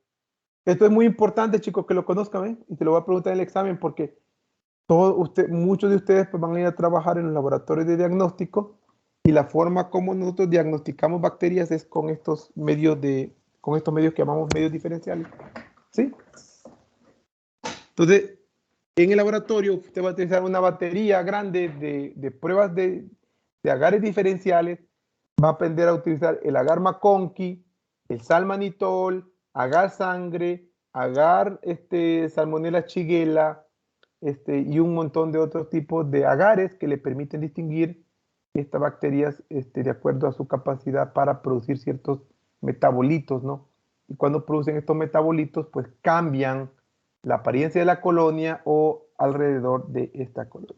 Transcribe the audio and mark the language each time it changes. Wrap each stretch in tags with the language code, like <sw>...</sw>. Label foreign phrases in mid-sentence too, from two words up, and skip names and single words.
<es>Esto es muy importante, chicos, que lo conozcan, ¿eh? Y te lo voy a preguntar en el examen porque muchos de ustedes pues, van a ir a trabajar en los laboratorios de diagnóstico y la forma como nosotros diagnosticamos bacterias es con estos medios que llamamos medios diferenciales. ¿Sí? Entonces, en el laboratorio usted va a utilizar una batería grande de pruebas de agares diferenciales. Va a aprender a utilizar el agar McConkey, el salmanitol, agar sangre, agar Salmonella shigella, y un montón de otros tipos de agares que le permiten distinguir estas bacterias de acuerdo a su capacidad para producir ciertos metabolitos, ¿no? Y cuando producen estos metabolitos, pues cambian la apariencia de la colonia o alrededor de esta colonia.</es>